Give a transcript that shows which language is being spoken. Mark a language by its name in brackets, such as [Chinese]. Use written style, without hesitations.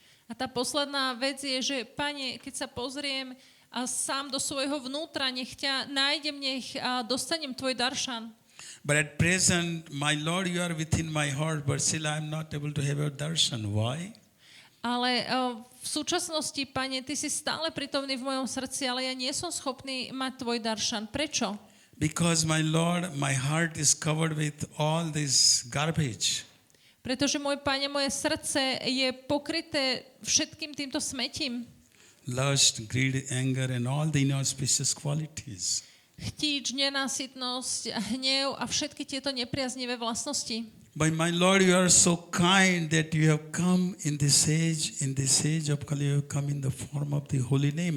[Slovak] A tá posledná vec je, že Pane, keď sa pozriem sám do svojho vnútra, nech ťa nájdem, nech dostanem tvoj daršan. [English] But at present, my Lord, you are within my heart, but still I am not able to have your darshan. Why? [Slovak] Ale v súčasnosti, Pane, ty si stále prítomný v mojom srdci, ale ja nie som schopný mať tvoj daršan. Prečo? [English] Because my Lord, my heart is covered with all this garbage. [Slovak] Pretože môj Pane, moje srdce je pokryté všetkým týmto smetím. [English] Lust, greed, anger, and all the inauspicious qualities. [Slovak] Chtíč, nenásytnosť, hnev a všetky tieto nepriaznivé vlastnosti. [English] But my Lord, you are so kind that you have come in this age of Kali, you have come in the form of the holy name.